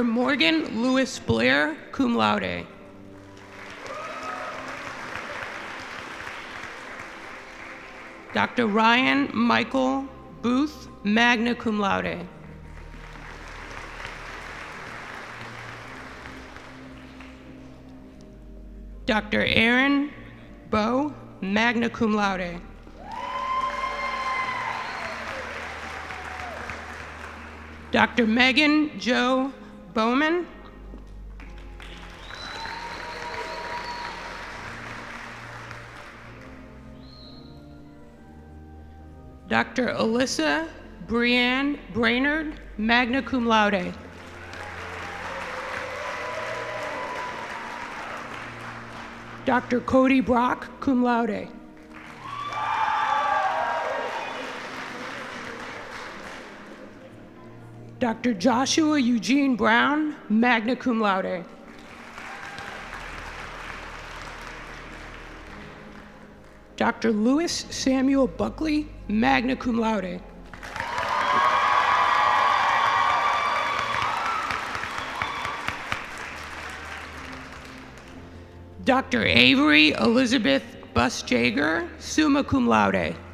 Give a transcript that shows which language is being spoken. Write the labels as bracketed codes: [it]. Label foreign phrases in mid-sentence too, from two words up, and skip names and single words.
[en] Morgan Lewis Blair, [la] cum laude. [en] Dr. Ryan Michael Booth, [la] magna cum laude. [en] Dr. Aaron Bowe, [la] magna cum laude. [en] Dr. Megan Jo Bowman. Dr. Alyssa Brianne Brainerd, [la] magna cum laude. [en] Dr. Cody Brock, [la] cum laude. [en] Dr. Joshua Eugene Brown, [la] magna cum laude. [en] Dr. Louis Samuel Buckley, [la] magna cum laude. [en] Dr. Avery Elizabeth Bus-Jager, [la] summa cum laude.